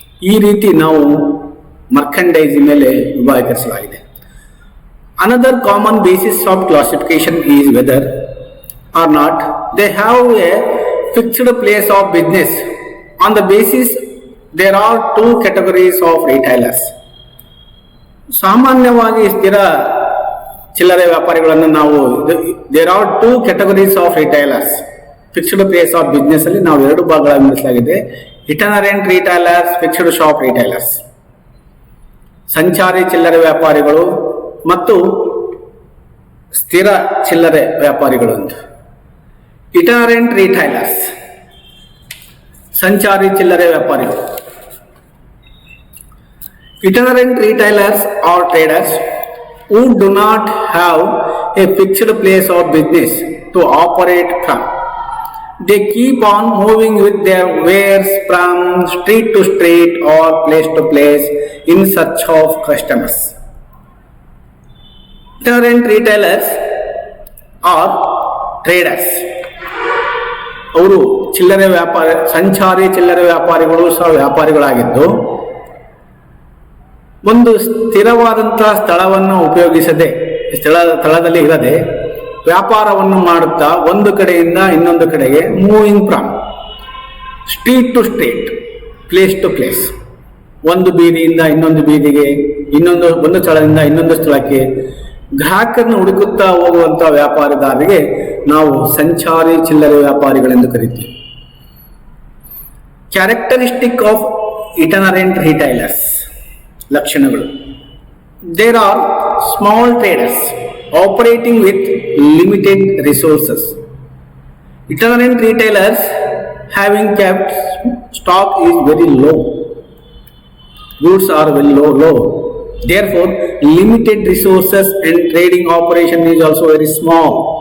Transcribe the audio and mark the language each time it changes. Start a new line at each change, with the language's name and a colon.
Kannada: ಈ ರೀತಿ ನಾವು ಮರ್ಕಂಡೈಸ್ ಮೇಲೆ ವಿಭಾಗೀಕರಿಸಲಾಗಿದೆ.
English: Another common basis of classification is whether or not they have a fixed place of business. On the basis, there are two categories of retailers.
Kannada: ಸಾಮಾನ್ಯವಾಗಿ ಸ್ಥಿರ ಚಿಲ್ಲರೆ ವ್ಯಾಪಾರಿಗಳನ್ನು ನಾವು
English: There are two categories of retailers. Fixed place of business
Kannada: ಅಲ್ಲಿ ನಾವು ಎರಡು ಭಾಗಗಳಾಗಿ ವಿಂಗಡಿಸಲಾಗಿದೆ.
English: Itinerant retailers, fixed shop retailers.
Kannada: ಸಂಚಾರಿ ಚಿಲ್ಲರೆ ವ್ಯಾಪಾರಿಗಳು ಮತ್ತು ಸ್ಥಿರ ಚಿಲ್ಲರೆ ವ್ಯಾಪಾರಿಗಳು ಅಂತ. ಇಟನರೆಂಟ್ ರಿಟೈಲರ್ಸ್, ಸಂಚಾರಿ ಚಿಲ್ಲರೆ ವ್ಯಾಪಾರಿಗಳು.
English: Itinerant retailers are traders who do not have a fixed place of business to operate from. They keep on moving with their wares from street to street or place to place in search of customers. Itinerant retailers are traders.
Kannada: ಅವರು ಚಿಲ್ಲರೆ ವ್ಯಾಪಾರ, ಸಂಚಾರಿ ಚಿಲ್ಲರೆ ವ್ಯಾಪಾರಿಗಳು ಸಹ ವ್ಯಾಪಾರಿಗಳಾಗಿದ್ದು ಒಂದು ಸ್ಥಿರವಾದಂತಹ ಸ್ಥಳವನ್ನು ಉಪಯೋಗಿಸದೆ, ಸ್ಥಳದಲ್ಲಿ ಇರದೆ ವ್ಯಾಪಾರವನ್ನು ಮಾಡುತ್ತಾ ಒಂದು ಕಡೆಯಿಂದ ಇನ್ನೊಂದು ಕಡೆಗೆ
English: moving from street to street, place to place,
Kannada: ಒಂದು ಬೀದಿಯಿಂದ ಇನ್ನೊಂದು ಬೀದಿಗೆ, ಒಂದು ಸ್ಥಳದಿಂದ ಇನ್ನೊಂದು ಸ್ಥಳಕ್ಕೆ ಗ್ರಾಹಕರನ್ನು ಹುಡುಕುತ್ತಾ ಹೋಗುವಂಥ ವ್ಯಾಪಾರದಾರರಿಗೆ ನಾವು ಸಂಚಾರಿ ಚಿಲ್ಲರೆ ವ್ಯಾಪಾರಿಗಳೆಂದು ಕರೀತೀವಿ.
English: Characteristic of itinerant retailers, ಲಕ್ಷಣಗಳು. There are small traders operating with limited resources. Itinerant retailers having kept stock is very low. Goods are very low. Therefore, limited resources and trading operation is also very small.